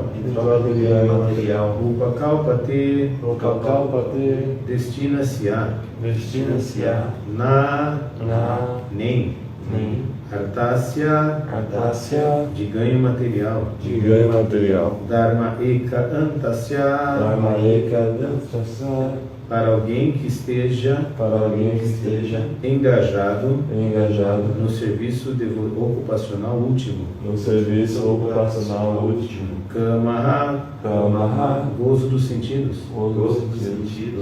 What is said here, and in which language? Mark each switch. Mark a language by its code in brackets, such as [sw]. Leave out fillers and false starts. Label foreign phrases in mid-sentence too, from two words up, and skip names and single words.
[pt] em troca de ganho material. [sa] Upakalpate, Upakalpate, [pt] destina-se a. destina-se a. [sa] Na, [pt] Nem. [sa] Artasya, Artasya, [pt] de ganho material. de ganho material. [sa] Dharma eka antasya, Dharmaeka Dantasya, [pt] para alguém que esteja para alguém que esteja engajado engajado no serviço ocupacional último. no serviço ocupacional último. [sa] Kamaha, Kamaha, [pt] gozo dos sentidos. gozo dos sentidos.